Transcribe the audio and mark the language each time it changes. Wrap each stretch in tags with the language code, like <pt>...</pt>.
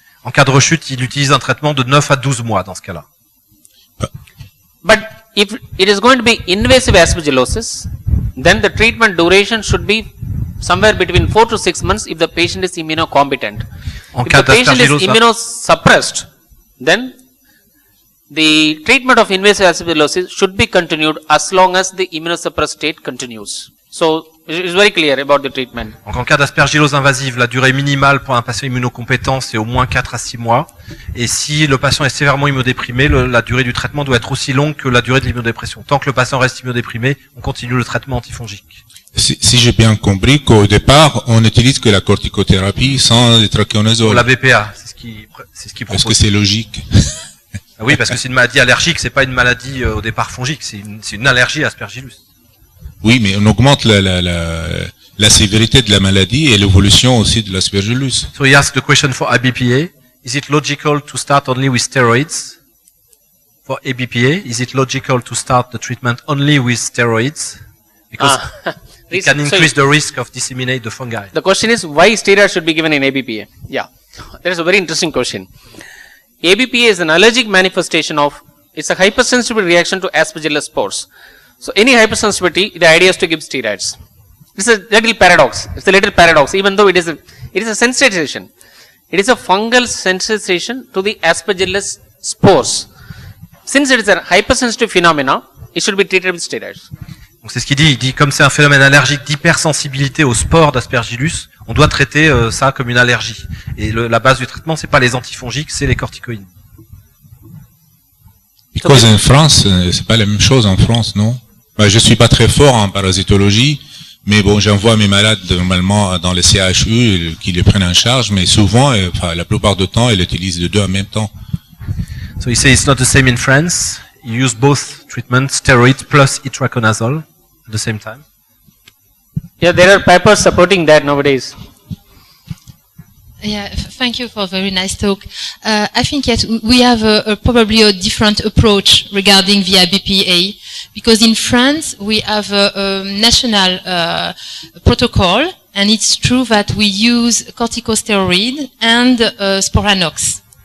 <fr>En cas de rechute, il utilise un traitement de 9 à 12 mois dans ce cas-là.</fr> <en>But if it is going to be invasive aspergillosis, then the treatment duration should be somewhere between 4 to 6 months if the patient is immunocompetent. If the patient is immunosuppressed, then the treatment of invasive aspergillosis should be continued as long as the immunosuppressed state continues. So it is very clear about the treatment.</en> <fr>Donc en cas d'aspergillose invasive, la durée minimale pour un patient immunocompétent c'est au moins 4 à 6 mois. Et si le patient est sévèrement immunodéprimé, la durée du traitement doit être aussi longue que la durée de l'immunodépression. Tant que le patient reste immunodéprimé, on continue le traitement antifongique. Si j'ai bien compris qu'au départ, on n'utilise que la corticothérapie sans itraconazole. Pour la BPA, c'est ce qui propose. Est-ce que c'est logique? Oui, parce que c'est une maladie allergique, c'est pas une maladie au départ fongique, c'est une allergie à Aspergillus. Oui, mais on augmente la sévérité de la maladie et l'évolution aussi de l'aspergillus.</fr> <en>So he asked the question for ABPA. Is it logical to start only with steroids? For ABPA, is it logical to start the treatment only with steroids? Because it can increase the risk of disseminate the fungi. The question is why steroids should be given in ABPA? Yeah, that is a very interesting question. ABPA is an allergic manifestation of, it's a hypersensitivity reaction to Aspergillus spores. So any hypersensitivity, the idea is to give steroids. It's a little paradox. It's a little paradox, even though it is a sensitization. It is a fungal sensitization to the Aspergillus spores. Since it is a hypersensitive phenomena, it should be treated with steroids.</en> <fr>Donc c'est ce qu'il dit. Il dit comme c'est un phénomène allergique d'hypersensibilité aux spores d'aspergillus, on doit traiter ça comme une allergie. Et la base du traitement, c'est pas les antifongiques, c'est les corticoïdes. Because en France, c'est pas la même chose en France, non? Ben, je suis pas très fort en parasitologie, mais bon, j'envoie mes malades normalement dans les CHU qui les prennent en charge, mais souvent, enfin, la plupart du temps, ils utilisent les deux en même temps.</fr> <en>So he says it's not the same in France. You use both treatments, steroids plus itraconazole at the same time. Yeah, there are papers supporting that nowadays. Yeah, thank you for a very nice talk. I think yes, we have probably a different approach regarding the ABPA, because in France we have a national protocol, and it's true that we use corticosteroid and sporanox.</en>